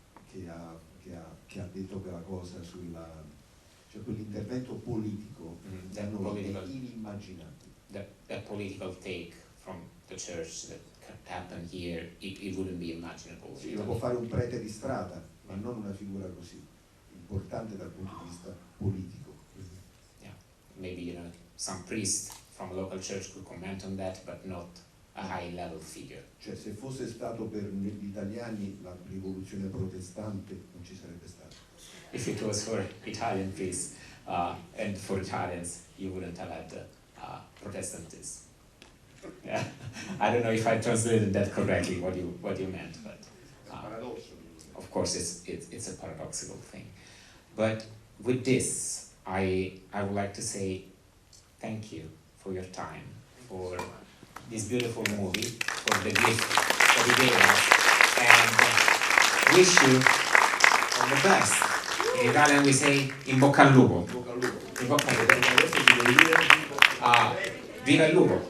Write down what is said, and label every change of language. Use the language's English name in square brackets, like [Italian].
[Italian] che ha detto quella cosa cioè quell'intervento politico da noi è inimmaginabile. [English] That political take from the church that happened here, it wouldn't be imaginable. [Italian] Sì, lo può fare un prete di strada, ma non una figura così importante dal punto di vista politico. [English] Yeah, maybe some priest from a local church could comment on that, but not a high level figure. [Italian] Cioè, se fosse stato per gli italiani la rivoluzione protestante non ci sarebbe stata. [English] If it was for Italian priests and for Italians, you wouldn't have had Protestantism. Yeah, I don't know if I translated that correctly, what you meant, but of course it's a paradoxical thing. But with this, I would like to say thank you for your time, for this beautiful movie, for the gift that you gave us, and wish you all the best. In Italian we say [Italian] in bocca al lupo. In bocca al lupo. Viva il lupo.